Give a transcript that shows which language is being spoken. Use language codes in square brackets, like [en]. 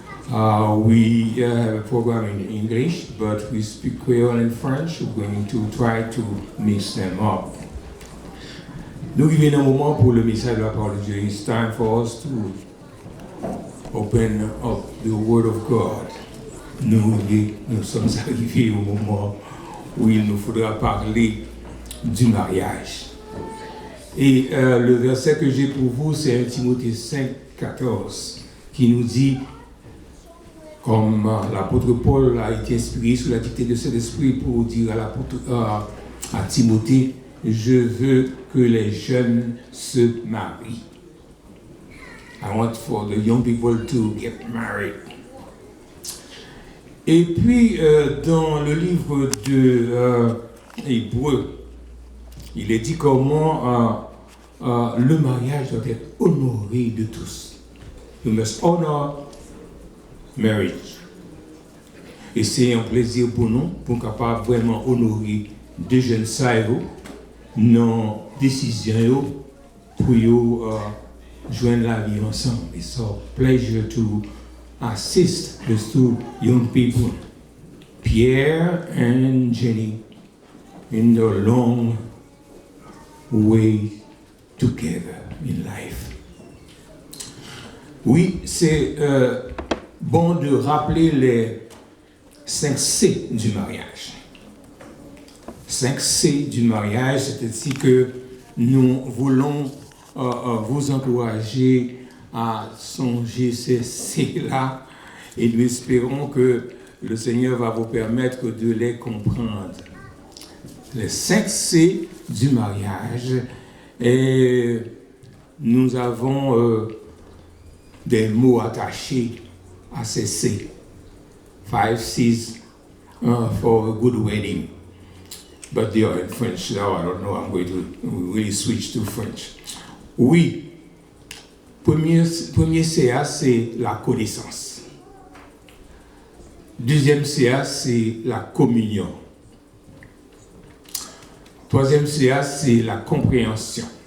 [en] We have a program in English, but we speak Creole and French. We're going to try to mix them up. [fr] Nous vivons un moment pour le message de la parole de Dieu. [en] It's time for us to open up the Word of God. [fr] Nous sommes arrivés au moment où il nous faudra parler du mariage. Et le verset que j'ai pour vous, c'est 1 Timothée 5, 14, qui nous dit, comme l'apôtre Paul a été inspiré sous la dictée de cet esprit pour dire à Timothée, je veux que les jeunes se marient. [en] I want for the young people to get married. [fr] Et puis, dans le livre de Hébreux, il est dit comment le mariage doit être honoré de tous. [en] You must honor marriage. [fr] Et c'est un plaisir pour nous, pour capable vraiment honorer deux jeunes saillots, nos décisions pour joindre la vie ensemble. [en] It's a pleasure to assist these two young people, Pierre and Jenny, in their long way together in life. [fr] Oui, c'est bon de rappeler les 5 C du mariage. 5 C du mariage, c'est ainsi que nous voulons vous encourager à songer ces C-là et nous espérons que le Seigneur va vous permettre de les comprendre. Les 5 C du mariage, et nous avons des mots attachés à ces C. [en] 5 C's for a good wedding. But they are in French now, I don't know, I'm going to really switch to French. [fr] Oui, premier CA, c'est la connaissance. Deuxième CA, c'est la communion. Troisième CA, c'est la compréhension.